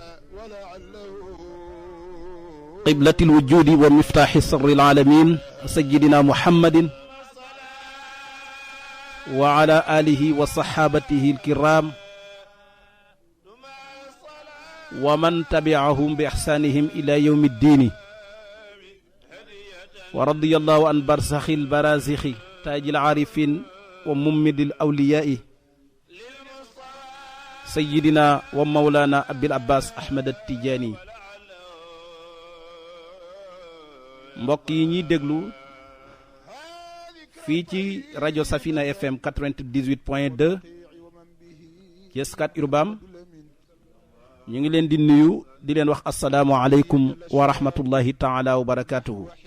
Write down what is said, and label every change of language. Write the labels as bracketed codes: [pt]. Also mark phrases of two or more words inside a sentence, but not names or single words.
[ar] قبلة الوجود ومفتاح سر العالمين سيدنا محمد وعلى آله وصحابته الكرام ومن تبعهم بإحسانهم إلى يوم الدين ورضي الله عن برزخ البرازخ تاج العارفين وممد الأولياء سيدنا ومولانا أبي العباس أحمد التجاني [wo] mbokk yi ñuy déglu fii ci rajo Safina FM 98.2 ci Scat Urbam ñu ngi leen di nuyu di leen wax [ar] السلام عليكم ورحمة الله تعالى وبركاته